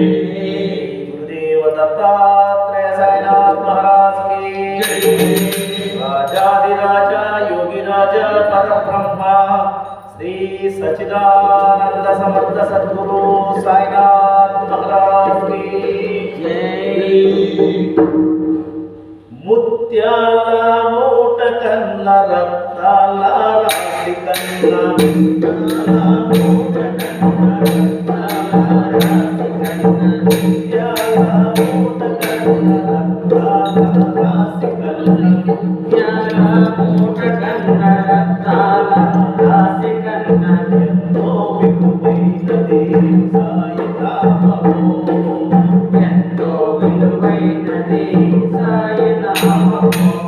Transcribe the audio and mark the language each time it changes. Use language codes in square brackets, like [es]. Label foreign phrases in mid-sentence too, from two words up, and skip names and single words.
[hi] गुरुदेव दत्तात्रेय साईनाथ महाराज की जय। राजाधिराजा योगिराजा परब्रह्मा श्री सच्चिदानंद समर्थ सद्गुरु साईनाथ महाराज की जय। [te] ముత్యాల మూట కన్న రత్నాల రాశి కన్న ముత్యాల మూట కన్న రత్నాల రాశి కన్న ముత్యాల మూట కన్న రత్నాల రాశి కన్న ఎంతో విలువైనది సాయి నామము ఎంతో విలువైనది సాయి నామము